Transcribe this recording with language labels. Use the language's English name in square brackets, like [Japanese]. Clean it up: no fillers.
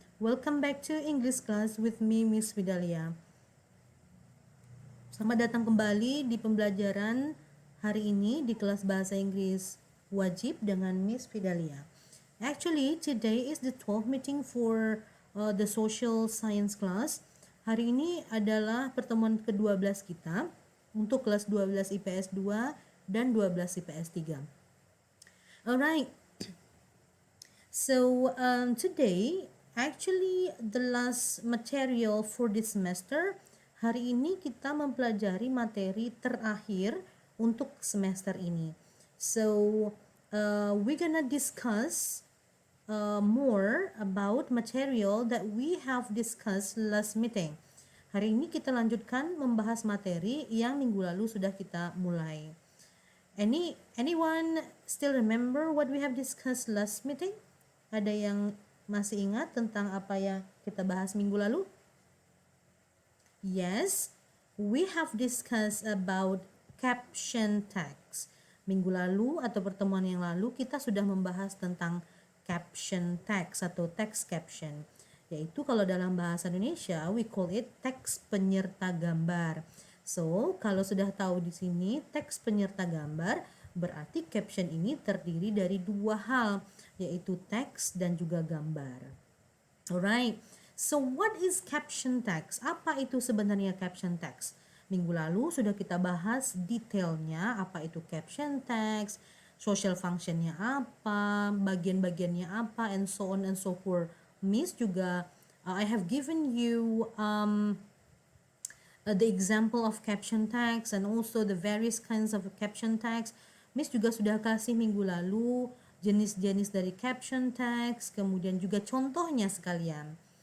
[English] Welcome back to English class with me Miss Vidalia. [Indonesian] Selamat datang kembali di pembelajaran hari ini di kelas bahasa Inggris wajib dengan Miss Vidalia. [English] Actually, today is the 12th meeting for the social science class. [Indonesian] Hari ini adalah pertemuan ke-12 kita untuk kelas 12 IPS 2 dan 12 IPS 3. [English] Alright, so today actually the last material for this semester. [Indonesian] Hari ini kita mempelajari materi terakhir untuk semester ini. [English] So we're gonna discuss more about material that we have discussed last meeting. [Indonesian] Hari ini kita lanjutkan membahas materi yang minggu lalu sudah kita mulai. [English] Anyone still remember what we have discussed last meeting? [Indonesian] Ada yang masih ingat tentang apa yang kita bahas minggu lalu? [English] Yes, we have discussed about caption text. [Indonesian] Minggu lalu atau pertemuan yang lalu kita sudah membahas tentang caption text atau text caption. Yaitu kalau dalam bahasa Indonesia [English] we call it [Indonesian] teks penyerta gambar. So, kalau sudah tahu di sini teks penyerta gambar, berarti caption ini terdiri dari dua hal, yaitu teks dan juga gambar. [English] Alright, so what is caption text? [Indonesian] Apa itu sebenarnya caption text? Minggu lalu sudah kita bahas detailnya apa itu caption text, social functionnya apa, bagian-bagiannya apa, [English] and so on and so forth. [Indonesian] Miss juga, [English] I have given you the example of caption text and also the various kinds of caption text. [Indonesian] Miss juga sudah kasih minggu lalu jenis-jenis dari caption text, kemudian juga contohnya sekalian.